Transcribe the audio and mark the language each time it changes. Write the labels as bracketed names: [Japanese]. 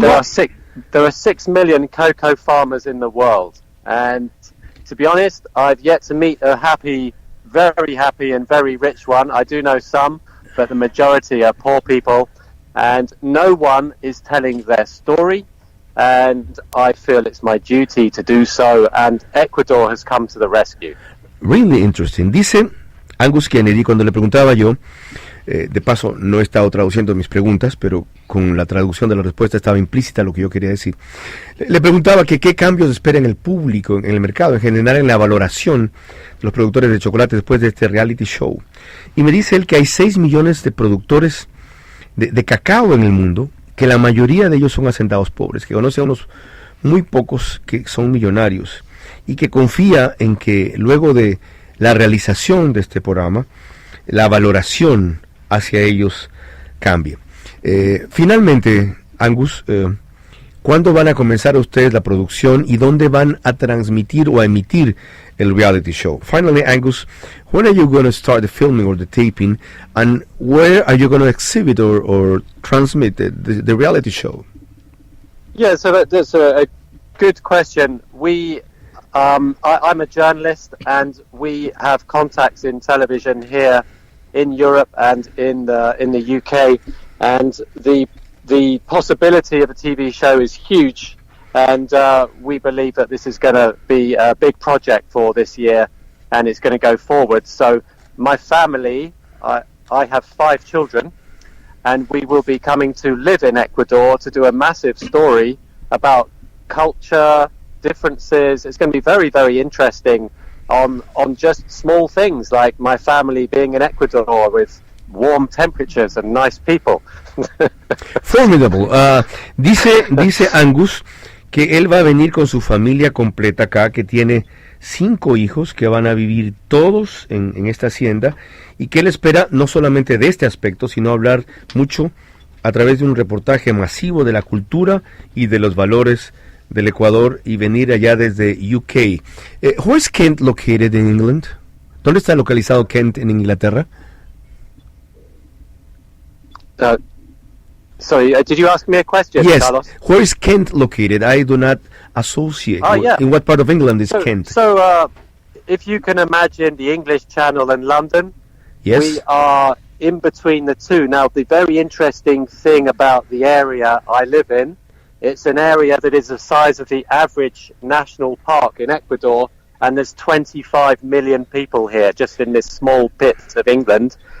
[English] There are 6 million cocoa farmers in the world, and to be honest, I've yet to meet a very happy and very rich one. I do know some, but the majority are poor people, and no one is telling their story, and I feel it's my duty to do so, and Ecuador has come to the rescue. Really interesting. [Spanish] Dice Angus Kennedy, cuando le preguntaba yo, de paso no he estado traduciendo mis preguntas, pero con la traducción de la respuesta estaba implícita lo que yo quería decir. Le preguntaba que qué cambios espera en el público, en el mercado, en general en la valoración de los productores de chocolate después de este reality show. Y me dice él que hay 6 millones de productores de cacao en el mundo, que la mayoría de ellos son hacendados pobres, que conoce a unos muy pocos que son millonarios, y que confía en que luego de la realización de este programa, la valoración hacia ellos cambie. Finalmente, Angus, ¿cuándo van a comenzar ustedes la producción y dónde van a transmitir o a emitir el reality show? [English] Finally, Angus, when are you going to start the filming or the taping, and where are you going to exhibit or transmit the reality show? Yeah, so that's a good question. I'm a journalist, and we have contacts in television here in Europe and in the UK, and the possibility of a TV show is huge, and we believe that this is going to be a big project for this year, and it's going to go forward. So my family, I have 5 children, and we will be coming to live in Ecuador to do a massive story about culture, differences. It's going to be very, very interesting on just small things like my family being in Ecuador with warm temperatures and nice people. [Spanish] Formidable. Dice Angus que él va a venir con su familia completa acá, que tiene 5 hijos que van a vivir todos en esta hacienda, y que él espera no solamente de este aspecto, sino hablar mucho a través de un reportaje masivo de la cultura y de los valores del Ecuador, y venir allá desde UK. [English] Where is Kent located in England? [Spanish] ¿Dónde está localizado Kent en Inglaterra? [English] Sorry, did you ask me a question, yes. Carlos? Where is Kent located? I do not associate. Yeah. In what part of England is Kent? So, if you can imagine the English Channel and London, yes. We are in between the two. Now, the very interesting thing about the area I live in, it's an area that is the size of the average national park in Ecuador, and there's 25 million people here, just in this small bit of England.